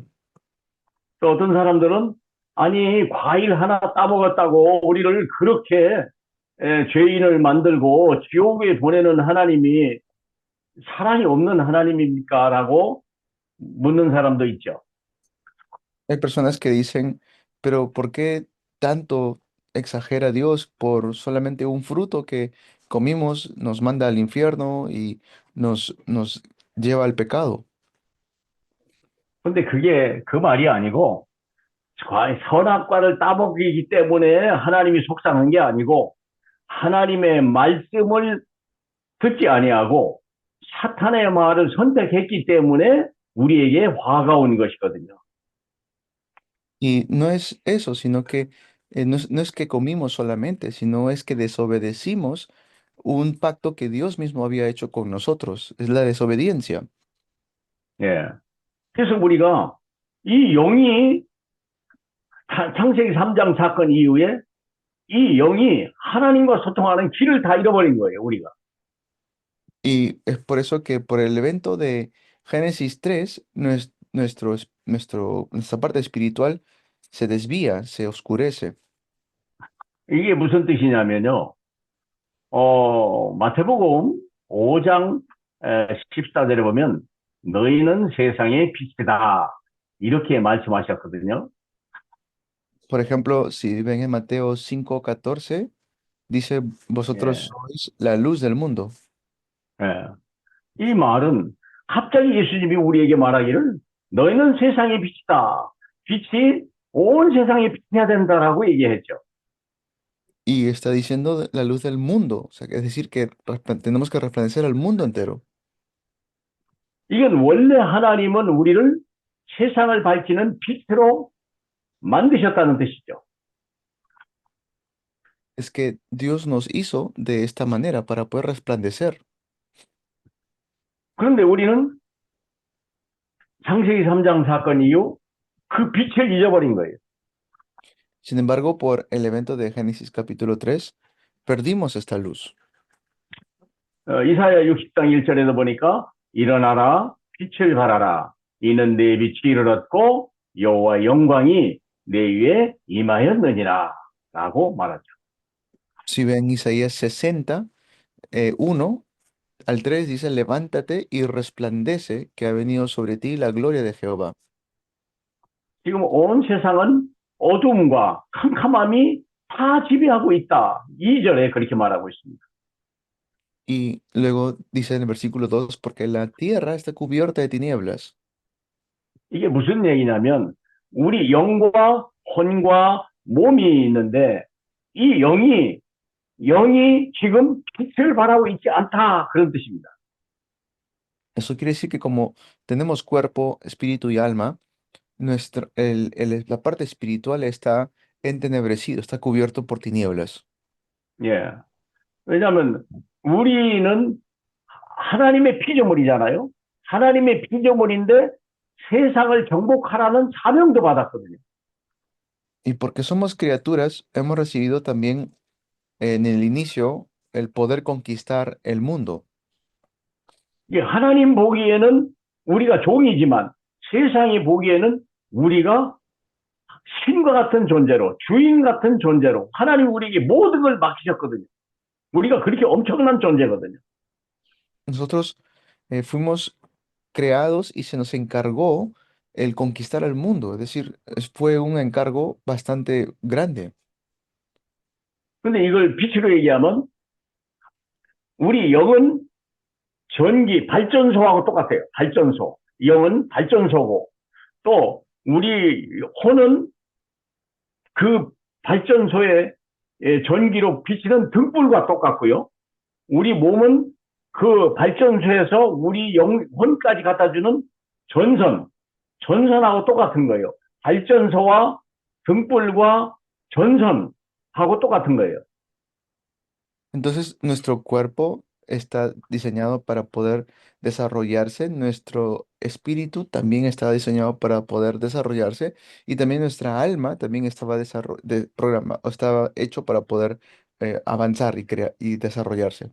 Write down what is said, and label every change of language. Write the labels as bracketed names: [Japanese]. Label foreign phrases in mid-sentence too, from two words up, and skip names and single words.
[Korean] 또 어떤 사람들은 아니 과일 하나 따먹었다고 우리를 그렇게 죄인을 만들고 지옥에 보내는 하나님이 사랑이 없는 하나님입니까? 라고 묻는 사람도 있죠. [Spanish] Hay personas que dicen, pero ¿por qué tanto exagera Dios por solamente un fruto que comimos, nos manda al infierno y nos lleva al pecado? [Korean] 근데 그게 그 말이 아니고 선악과를 따먹이기 때문에 하나님이 속상한 게 아니고 하나님의 말씀을 듣지 아니하고 사탄의 말을 선택했기 때문에 우리에게 화가 온 것이거든요. [Spanish] Y no es eso, sino que no es que comimos solamente, sino es que desobedecimos un pacto que Dios mismo había hecho con nosotros. Es la desobediencia. [Korean] 예. 그래서 우리가 이 영이 창세기 3장 사건 이후에 이 영이 하나님과 소통하는 길을 다 잃어버린 거예요, 우리가. [Spanish] Y es por eso que por el evento de Génesis 3, nuestra parte espiritual se desvía, se oscurece. [Korean] 이게 무슨 뜻이냐면요. 마태복음 5장 14절에 보면 너희는 세상의 빛이다. 이렇게 말씀하셨거든요. [Spanish] Por ejemplo, si ven en Mateo 5:14, dice, vosotros [Korean] 예, [Spanish] sois la luz del mundo. [Korean] 예. 이 말은 갑자기 예수님이 우리에게 말하기를 너희는 세상의 빛이다. 빛이 온 세상에 빛해야 된다라고 얘기했죠. [Spanish] Y está diciendo la luz del mundo. O sea, es decir, que tenemos que resplandecer al mundo entero. [Korean] 이건 원래 하나님은 우리를 세상을 밝히는 빛으로 만드셨다는 뜻이죠. [Spanish] Es que Dios nos hizo de esta manera para poder resplandecer. [Korean] 그런데 우리는 창세기 3장 사건 이후 그 빛을 잊어버린 거예요. [Spanish] Sin embargo, por el evento de Génesis capítulo 3, perdimos esta luz. [Korean] 이사야 60장 1절에도 보니까 일어나라 빛을 발하라 이는 내 빛이 이르렀고 여호와 영광이 내 위에 임하였느니라 라고 말하죠. [Spanish] Si ven Isaías 60, 1 al 3 dice, levántate y resplandece que ha venido sobre ti la gloria de Jehová. [Korean] 지금 온 세상은 어둠과 캄캄함이 다 지배하고 있다. 2절에 그렇게 말하고 있습니다. [Spanish] Y luego dice en el versículo 2, porque la tierra está cubierta de tinieblas. [Korean] 이게 무슨 얘기냐면 우리 영과 혼과 몸이 있는데 이 영이 지금 빛을 발하고 있지 않다 그런 뜻입니다. [Spanish] Eso quiere decir que como tenemos cuerpo, espíritu y alma, la parte espiritual está entenebrecido, está cubierto por tinieblas. [Korean] 예. 왜냐하면 우리는 하나님의 피조물이잖아요. 하나님의 피조물인데 세상을 정복하라는 사명도 받았거든요. [Spanish] Y porque somos criaturas, hemos recibido también en el inicio el poder conquistar el mundo. [Korean] 이 하나님 보기에는 우리가 종이지만 세상이 보기에는 우리가 신과 같은 존재로 주인 같은 존재로 하나님 우리에게 모든 걸 맡기셨거든요. 우리가 그렇게 엄청난 존재거든요. [Spanish] Nosotros fuimos creados y se nos encargó el conquistar el mundo, es decir, fue un encargo bastante grande. [Korean] 근데 이걸 빛으로 얘기하면 우리 영은 전기, 발전소하고 똑같아요. 발전소. 영은 발전소고, 또 우리 혼은 그 발전소에 전기로 비치는 등불과 똑같고요. 우리 몸은 그 발전소에서 우리 혼까지 갖다 주는 전선하고 똑같은 거예요. 발전소와 등불과 전선하고 똑같은 거예요. [Spanish] Entonces, nuestro cuerpo está diseñado para poder desarrollarse, nuestro espíritu también está diseñado para poder desarrollarse y también nuestra alma también estaba hecho para poder avanzar y desarrollarse.